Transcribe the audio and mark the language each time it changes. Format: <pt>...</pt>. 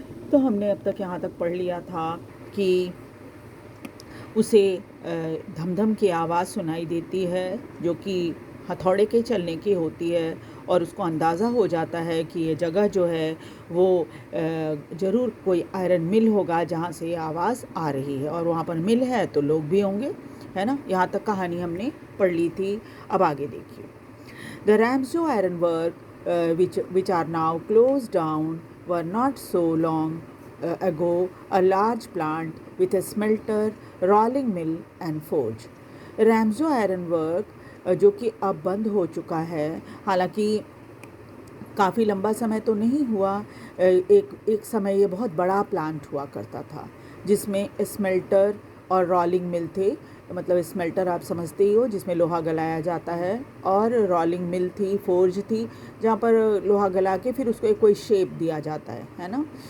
<hi>तो हमने अब तक यहाँ तक पढ़ लिया था कि उसे धमधम की आवाज़ सुनाई देती है जो कि हथौड़े के चलने की होती है, और उसको अंदाज़ा हो जाता है कि ये जगह जो है वो ज़रूर कोई आयरन मिल होगा जहाँ से आवाज़ आ रही है, और वहाँ पर मिल है तो लोग भी होंगे, है ना। यहाँ तक कहानी हमने पढ़ ली थी। अब आगे देखिए।</hi> <en>The Ramso iron work which are now closed down were not so long ago a large plant with a smelter, rolling mill and forge.</en> <hi>रैम्सो iron work जो कि अब बंद हो चुका है, हालांकि काफ़ी लंबा समय तो नहीं हुआ। एक समय ये बहुत बड़ा प्लांट हुआ करता था जिसमें स्मेल्टर और रोलिंग मिल थे। मतलब स्मेल्टर आप समझते ही हो, जिसमें लोहा गलाया जाता है, और रोलिंग मिल थी, फोर्ज थी, जहाँ पर लोहा गला के फिर उसको कोई शेप दिया जाता है ना।</hi>